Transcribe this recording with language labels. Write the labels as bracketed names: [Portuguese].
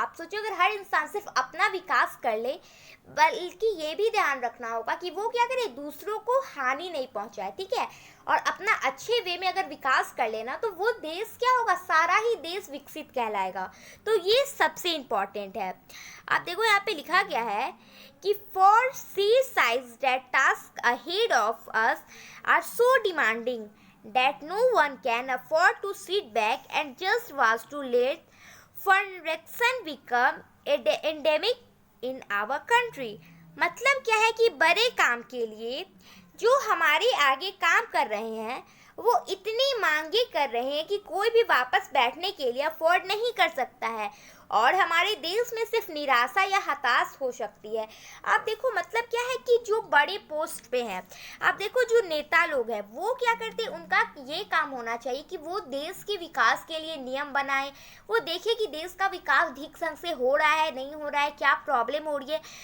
[Hindi] आप सोचो, अगर हर इंसान सिर्फ अपना विकास कर ले, बल्कि ये भी ध्यान रखना होगा कि वो क्या करे, दूसरों को हानि नहीं पहुंचाए, ठीक है, और अपना अच्छे वे में अगर विकास कर लेना तो वो देश क्या होगा, सारा ही देश विकसित कहलाएगा। तो ये सबसे इम्पॉर्टेंट है। आप देखो, यहाँ पे लिखा गया है कि [English] Foresee size that task ahead of us are so demanding that no one can afford to sit back and just watch to let corruption become endemic in our country। [Hindi] मतलब क्या है कि बड़े काम के लिए जो हमारे आगे काम कर रहे हैं वो इतनी मांगे कर रहे हैं कि कोई भी वापस बैठने के लिए अफोर्ड नहीं कर सकता है और हमारे देश में सिर्फ निराशा या हताश हो सकती है। आप देखो, मतलब क्या है कि जो बड़े पोस्ट पे हैं, आप देखो जो नेता लोग हैं वो क्या करते हैं, उनका ये काम होना चाहिए कि वो देश के विकास के लिए नियम बनाएं, वो देखे कि देश का विकास ठीक संग से हो रहा है, नहीं हो रहा है, क्या प्रॉब्लम हो रही है।